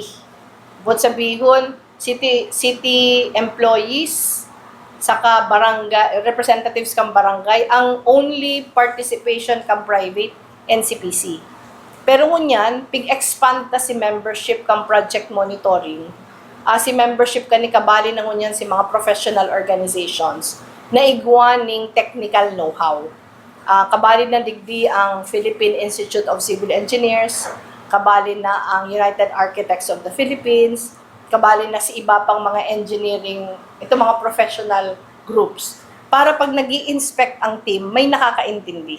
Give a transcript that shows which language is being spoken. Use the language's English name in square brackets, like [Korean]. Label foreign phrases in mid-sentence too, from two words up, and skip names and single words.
[Bikol] But sabihon, [English] city employees, [Bikol] saka barangay, representatives kang barangay, ang [English] only participation [Bikol] kang private, NCPC. Pero ngunyan, pig-expand ta si membership kang [English] project monitoring. [Bikol] Si membership kani kabali na ngunyan si mga [English] professional organizations [Bikol] na igwan ning [English] technical know-how. [Bikol] Kabali na digdi ang Philippine Institute of Civil Engineers, kabali na ang United Architects of the Philippines, kabali na si iba pang mga engineering, ito mga [English] professional groups. [Bikol] Para pag nag-i-inspect ang team, may nakakaintindi.